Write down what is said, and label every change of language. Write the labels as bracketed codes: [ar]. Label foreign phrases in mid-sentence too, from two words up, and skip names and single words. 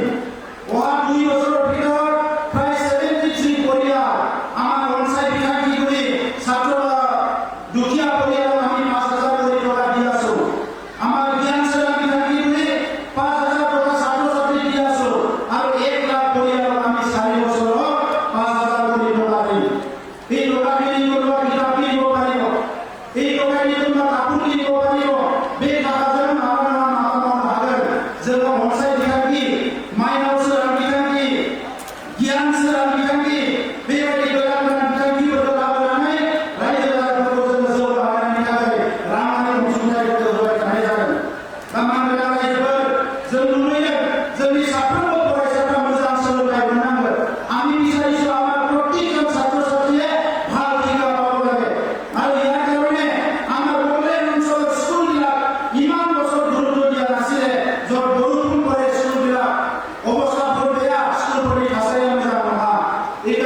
[as] অহা 2 বছৰৰ ভিতৰত প্ৰায় 73 পৰিয়াল আমাৰ পঞ্চায়ত বিভাগী কৰি ছাত্ৰ দুখীয়া পৰিয়ালক আমি 5,000 কৰি টকা দি আছো। আমাৰ জ্ঞান সেৱা বিভাগী কৰি 5,000 টকা ছাত্ৰ ছাত্ৰী দি আছো আৰু 1 লাখ পৰিয়ালক আমি 4 বছৰত 5,000 কৰি টকা দিম। এই টকাখিনি কোনোবা কিতাপ কিনিব পাৰিব, এই টকাখিনি কোনোবা কাপোৰ কিনিব পাৰিব। [brx] बे थाखाजों माबा हागोन जोङो पन्सायत बिथांखि, माइनाव सोरां बिथांखि, गियान सोरां बिथांखि बेबायदि गोदान गोदान बिथांखिफोरखौ लाबोनानै रायजो राजाफोरखौ जोङो जौगाहोनायनि थाखाय राङारि अनसुंथाइफोरखौ होबाय थानाय जागोन। दा मानगोनां रायजोफोर जों नुयो जोंनि साफ्रोमबो फरायसाफ्रा मोजां सोलोंथाइ मोननांगोन। आंनि बिसारिছো [as] আমাৰ প্ৰত্যেকজন ছাত্ৰ ছাত্ৰীয়ে ভাল শিক্ষা পাব লাগে আৰু ইয়াৰ কাৰণে আমাৰ বড়োলেণ্ড অঞ্চলৰ স্কুলবিলাক ইমান বছৰ গুৰুত্ব দিয়া নাছিলে। য'ত বৰষুণ পৰে স্কুলবিলাক অৱস্থাবোৰ বেয়া, স্কুল পঢ়ি থাচাই আমি যাব নহয়।